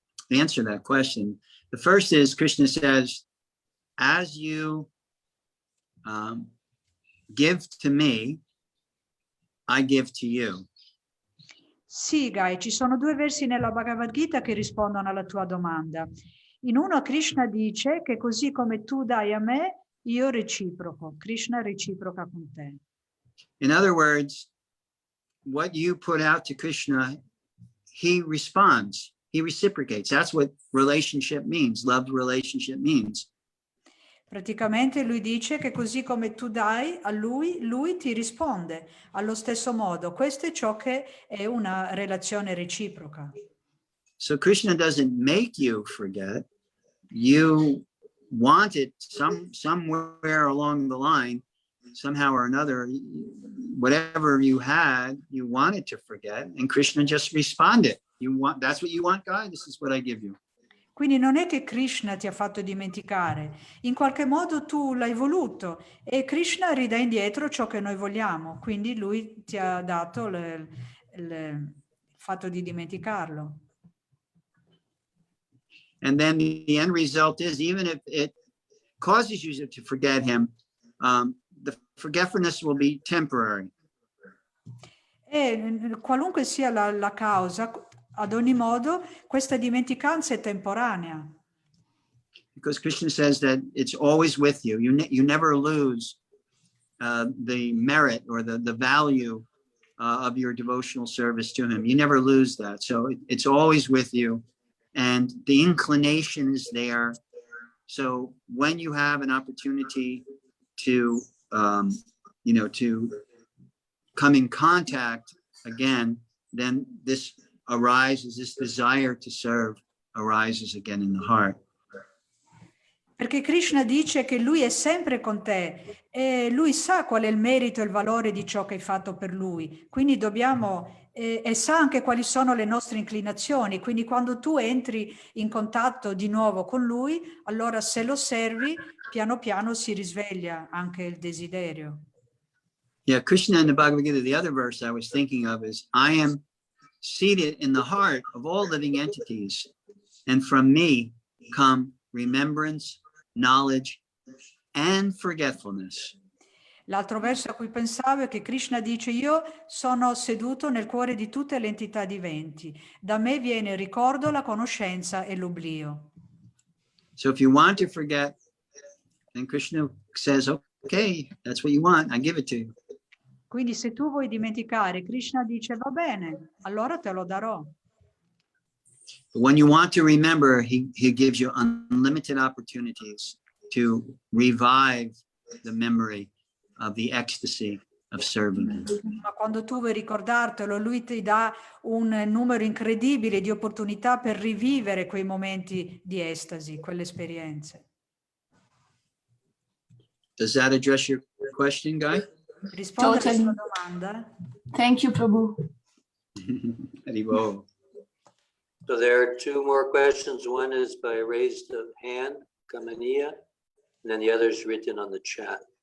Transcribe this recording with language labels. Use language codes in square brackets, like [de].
[en] answer that question. The first is Krishna says, as you give to me, I give to you. [it] Sì, Guy, ci sono due versi nella Bhagavad Gita che rispondono alla tua domanda. In uno Krishna dice che così come tu dai a me, io reciproco. Krishna reciproca con te. [en] In other words, what you put out to Krishna, he responds, he reciprocates. That's what relationship means, love relationship means. [it] Praticamente lui dice che così come tu dai a lui, lui ti risponde allo stesso modo. Questo è ciò che è una relazione reciproca. [en] So Krishna doesn't make you forget. You want it somewhere along the line, somehow or another, whatever you had, you wanted to forget, and Krishna just responded. That's what you want, God? This is what I give you. [it] Quindi non è che Krishna ti ha fatto dimenticare, in qualche modo tu l'hai voluto e Krishna ridà indietro ciò che noi vogliamo, quindi lui ti ha dato il fatto di dimenticarlo. [en] And then the end result is, even if it causes you to forget him, the forgetfulness will be temporary. [it] E qualunque sia la causa, ad ogni modo, questa dimenticanza è temporanea. [en] Because Krishna says that it's always with you. You never lose the merit or the value of your devotional service to him. You never lose that. So it's always with you. And the inclination is there. So when you have an opportunity to, to come in contact again, then this arises, this desire to serve arises again in the heart. [it] Perché Krishna dice che lui è sempre con te e lui sa qual è il merito e il valore di ciò che hai fatto per lui. Quindi dobbiamo, e sa anche quali sono le nostre inclinazioni. Quindi quando tu entri in contatto di nuovo con lui, allora se lo servi, piano piano si risveglia anche il desiderio. [en] Yeah, Krishna in the Bhagavad Gita, the other verse I was thinking of is, I am seated in the heart of all living entities, and from me come remembrance, knowledge, and forgetfulness. [it] L'altro verso a cui pensavo è che Krishna dice: io sono seduto nel cuore di tutte le entità viventi. Da me viene il ricordo, la conoscenza e l'oblio. [en] So if you want to forget, then Krishna says, okay, that's what you want, I give it to you. [it] Quindi se tu vuoi dimenticare, Krishna dice: va bene, allora te lo darò. [en] But when you want to remember, he gives you unlimited opportunities to revive the memory of the ecstasy of serving him. [it] Ma quando tu vuoi ricordartelo, lui ti dà un numero incredibile di opportunità per rivivere quei momenti di estasi, quelle esperienze. [en] Does that address your question, Guy? [it] Risponde alla [en] Totally. [it] sua domanda? [en] Thank you, Prabhu. Haribo. So there are two more questions. One is by raised hand, Kamania, and then the other is written on the chat.